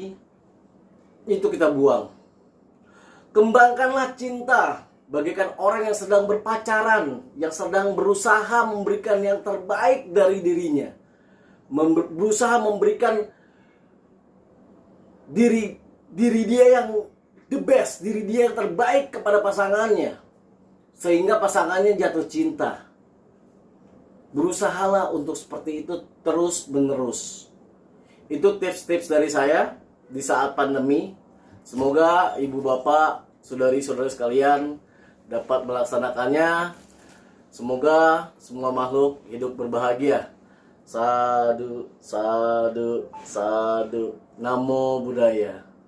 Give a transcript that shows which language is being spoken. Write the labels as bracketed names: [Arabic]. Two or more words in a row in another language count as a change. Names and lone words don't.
[Indonesian] Itu kita buang. Kembangkanlah cinta bagaikan orang yang sedang berpacaran, yang sedang berusaha memberikan yang terbaik dari dirinya, berusaha memberikan diri dia yang [English] the best, [Indonesian] diri dia yang terbaik kepada pasangannya, sehingga pasangannya jatuh cinta. Berusahalah untuk seperti itu terus menerus. Itu tips-tips dari saya di saat pandemi. Semoga ibu bapak, saudari-saudari sekalian dapat melaksanakannya. Semoga semua makhluk hidup berbahagia. [Pali] Sadu, sadu, sadu. Namo Buddhaya.